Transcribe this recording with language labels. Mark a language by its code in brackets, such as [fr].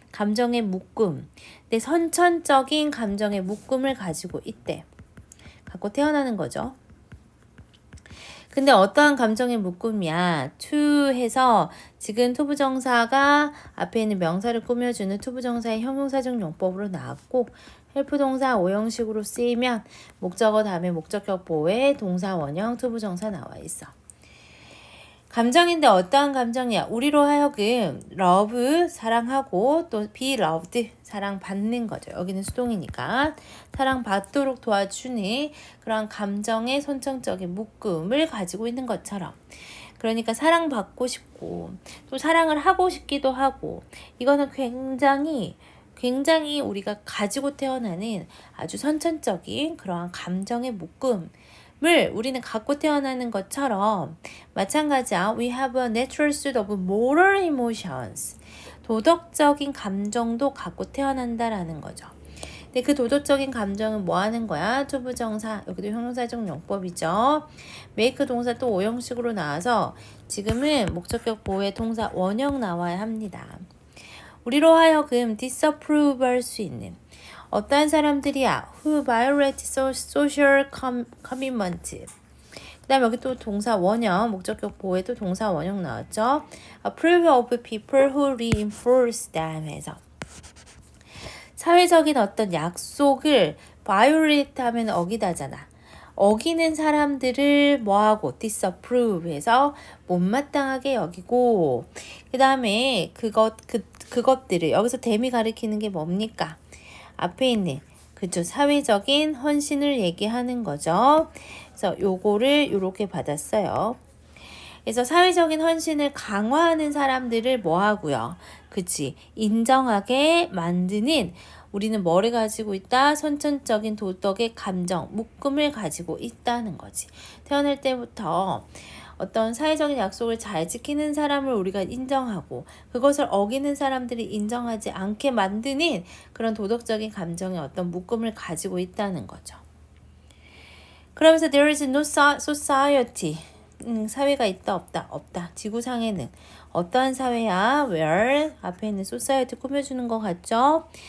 [ko] 감정의 묶음. 내 선천적인 감정의 묶음을 가지고 있대. 갖고 태어나는 거죠. 근데 어떠한 감정의 묶음이야? to 해서 지금 투부정사가 앞에 있는 명사를 꾸며주는 투부정사의 형용사적 용법으로 나왔고 헬프 동사 5형식으로 쓰이면 목적어 다음에 목적격 보호에 동사 원형 투부정사 나와 있어. 감정인데 어떠한 감정이야? 우리로 하여금 love 사랑하고 또 be loved 사랑받는 거죠. 여기는 수동이니까 사랑받도록 도와주는 그런 감정의 선천적인 묶음을 가지고 있는 것처럼 그러니까 사랑받고 싶고 또 사랑을 하고 싶기도 하고 이거는 굉장히 우리가 가지고 태어나는 아주 선천적인 그러한 감정의 묶음 물 우리는 갖고 태어나는 것처럼 마찬가지야. [en] We have a natural suit of moral emotions. [ko] 도덕적인 감정도 갖고 태어난다라는 거죠. 근데 그 도덕적인 감정은 뭐 하는 거야? 투부정사, 여기도 형용사적 용법이죠. make 동사 또 오형식으로 나와서 지금은 목적격 보호의 동사 원형 나와야 합니다. 우리로 하여금 disapprove 할 수 있는 어떠한 사람들이야? [en] Who violate social commitment. [ko] 그 다음에 여기 또 동사 원형, 목적격 보호에 또 동사 원형 나왔죠. [en] Approve of people who reinforce them [ko] 해서 사회적인 어떤 약속을 violate 하면 어기다잖아. 어기는 사람들을 뭐하고 disapprove 해서 못마땅하게 여기고 그 다음에 그것들을 여기서 댐이 가리키는 게 뭡니까? 앞에 있는 그죠 사회적인 헌신을 얘기하는 거죠. 그래서 요거를 요렇게 받았어요. 그래서 사회적인 헌신을 강화하는 사람들을 뭐 하고요? 그치 인정하게 만드는 우리는 뭐를 가지고 있다? 선천적인 도덕의 감정, 묶음을 가지고 있다는 거지. 태어날 때부터 어떤 사회적인 약속을 잘 지키는 사람을 우리가 인정하고 그것을 어기는 사람들이 인정하지 않게 만드는 그런 도덕적인 감정의 어떤 묶음을 가지고 있다는 거죠. 그러면서 [en] there is no society. [ko] 사회가 있다 없다 없다. 지구상에는 어떠한 사회야? where 앞에 있는 society 꾸며주는 것 같죠?